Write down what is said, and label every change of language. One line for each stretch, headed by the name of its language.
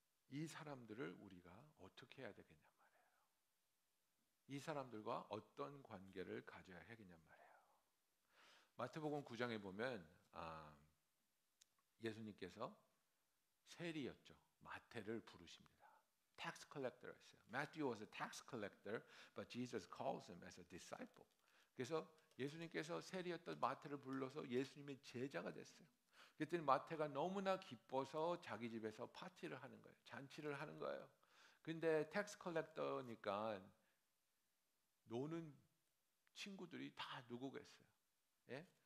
Korean: 이 사람들을 우리가 어떻게 해야 되겠냐 말이에요. 이 사람들과 어떤 관계를 가져야 하겠냐 말이에요. 마태복음 9장에 보면 예수님께서 세리였죠. 마태를 부르십니다.
English: Tax collector였어요. Matthew was a tax collector, but Jesus calls him as a disciple.
Korean: 그래서 예수님께서 세리였던 마태를 불러서 예수님의 제자가 됐어요. 그랬더니 마태가 너무나 기뻐서 자기 집에서 파티를 하는 거예요. 잔치를 하는 거예요. 근데 텍스 컬렉터니까 노는 친구들이 다 누구겠어요? 예?